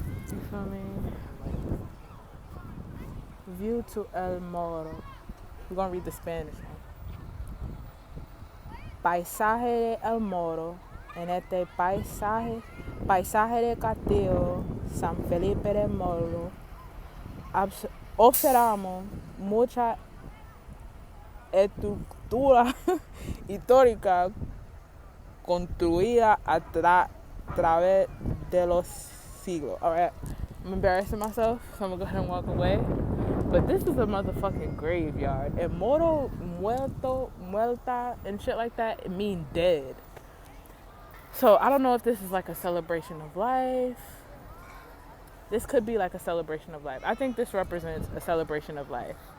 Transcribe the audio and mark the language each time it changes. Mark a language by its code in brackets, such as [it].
[en] You feel me? View to El Morro. We're gonna read the Spanish one. [es] Paisaje de El Morro. En este paisaje de Castillo San Felipe de Morro, observamos mucha estructura histórica construida a través de los siglos. [en] Alright, I'm embarrassing myself, so I'm gonna go ahead and walk away. But this is a motherfucking graveyard. And Morro, muerta, and shit like that, it means dead. So I don't know if this is like a celebration of life. This could be like a celebration of life. I think this represents a celebration of life.